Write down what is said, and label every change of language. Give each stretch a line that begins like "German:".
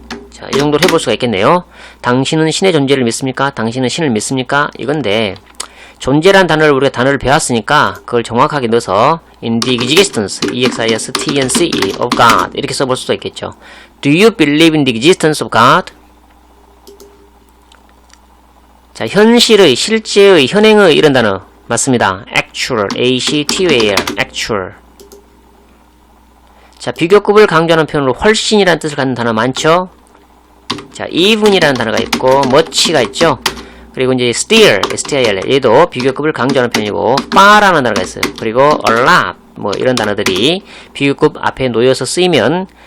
Korean: 자, 이 정도로 해볼 수가 있겠네요. 당신은 신의 존재를 믿습니까? 당신은 신을 믿습니까? 이건데 존재란 단어를 우리가 단어를 배웠으니까 그걸 정확하게 넣어서 in the existence, E-X-I-S-T-E-N-C-E of God 이렇게 써볼 수도 있겠죠.
English: Do you believe in the existence of God?
Korean: 자, 현실의, 실제의, 현행의 이런 단어 맞습니다.
English: actual, A-C-T-U-A-L, actual.
Korean: 자, 비교급을 강조하는 표현으로 훨씬이라는 뜻을 갖는 단어 많죠? 자, even이라는 단어가 있고 much가 있죠? 그리고 이제 still, S-T-I-L, 얘도 비교급을 강조하는 표현이고 far라는 단어가 있어요. 그리고 a lot, 뭐 이런 단어들이 비교급 앞에 놓여서 쓰이면